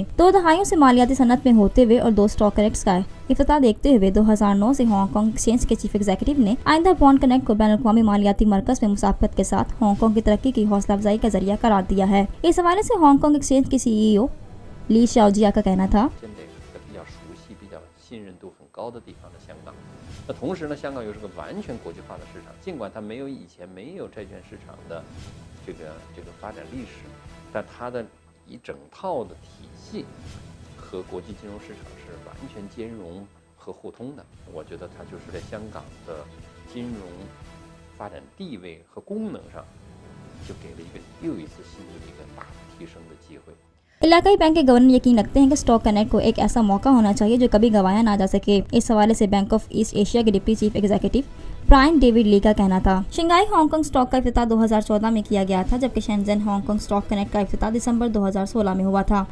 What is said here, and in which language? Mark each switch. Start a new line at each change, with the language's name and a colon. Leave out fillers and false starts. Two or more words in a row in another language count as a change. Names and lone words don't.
Urdu: 2 دہائیوں سے مالیاتی صنعت میں ہوتے ہوئے اور 2
English: stock connects
Urdu: کا افتتاح دیکھتے ہوئے 2009 سے ہانگ کانگ ایکسچینج کے
English: chief executive
Urdu: نے آئندہ
English: bond connect
Urdu: کو بین الاقوامی مالیاتی مرکز میں مسافت کے ساتھ ہانگ کانگ کی ترقی کی حوصلہ افزائی کا ذریعہ قرار دیا ہے. اس حوالے سے ہانگ کانگ ایکسچینج کے CEO لی شاؤجیا کا کہنا تھا,
Chinese: 同时呢，香港又是个完全国际化的市场，尽管它没有以前没有债券市场的这个发展历史，但它的一整套的体系和国际金融市场是完全兼容和互通的。我觉得它就是在香港的金融发展地位和功能上，就给了又一次新的一个大提升的机会。
Urdu: علاقائی بینک کے گورنر یقین رکھتے ہیں کہ
English: stock connect
Urdu: کو ایک ایسا موقع ہونا چاہیے جو کبھی گنوایا نہ جا سکے. اس حوالے سے بینک آف ایسٹ ایشیا کے
English: deputy chief executive
Urdu: برائن ڈیوڈ لی کا کہنا تھا. شنگھائی ہانگ کانگ اسٹاک کا افتتاح 2014 میں کیا گیا تھا، جبکہ شینزین ہانگ کانگ
English: stock connect
Urdu: کا افتتاح دسمبر 2016 میں ہوا تھا.